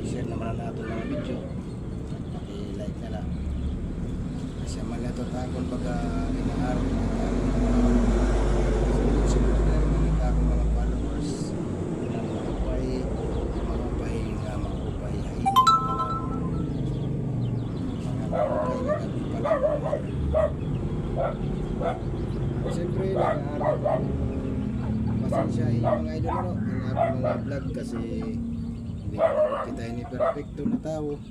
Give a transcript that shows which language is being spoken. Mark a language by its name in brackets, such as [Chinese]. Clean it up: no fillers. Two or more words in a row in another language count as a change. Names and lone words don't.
[Cebuano] naman na nato mga video, i-like na lang. [Filipino] Kasi malatot akong pagka inaharap na sunod-sunod na mga akong mga followers na maupay nga maupay ay siyempre nag-aaral ako pasensya mga idol no yung aking mga vlog kasi hindi ko kita ini perfecto na tao